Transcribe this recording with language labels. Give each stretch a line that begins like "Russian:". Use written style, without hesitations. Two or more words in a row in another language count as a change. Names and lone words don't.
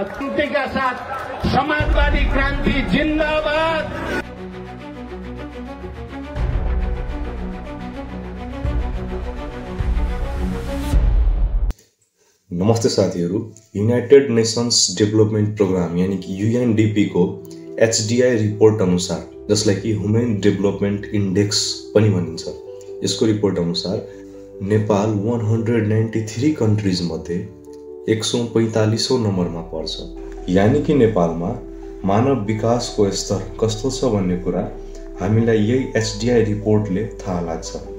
Hindi: क्रांति के साथ समाजवादी क्रांति जिंदाबाद।
Nepali: नमस्ते साथीहरु, यूनाइटेड नेशंस डेभलपमेन्ट प्रोग्राम
Hindi: यानी कि
Nepali: यूएनडीपी को HDI रिपोर्ट अनुसार, जसलाई कि ह्युमन डेभलपमेन्ट इन्डेक्स पनि भनिन्छ, यसको रिपोर्ट अनुसार नेपाल 193 कन्ट्रीज मध्ये 145औं नम्बरमा पर्छ।
Hindi: यानी कि
Nepali: नेपालमा मानव विकासको स्तर कस्तो छ भन्ने कुरा हामीलाई यही HDI रिपोर्टले थाहा लाग्छ।